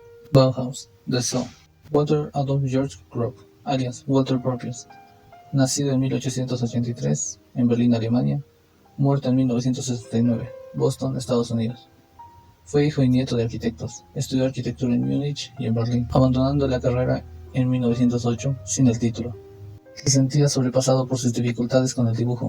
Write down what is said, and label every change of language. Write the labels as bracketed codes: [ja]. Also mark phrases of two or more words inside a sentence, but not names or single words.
[es] Bauhaus, Dessau. Walter Adolf Georg Gropp, alias Walter Gropius, nacido en 1883 en Berlín, Alemania, muerto en 1969, Boston, Estados Unidos. Fue hijo y nieto de arquitectos. Estudió arquitectura en Múnich y en Berlín, abandonando la carrera en 1908 sin el título. Se sentía sobrepasado por sus dificultades con el dibujo.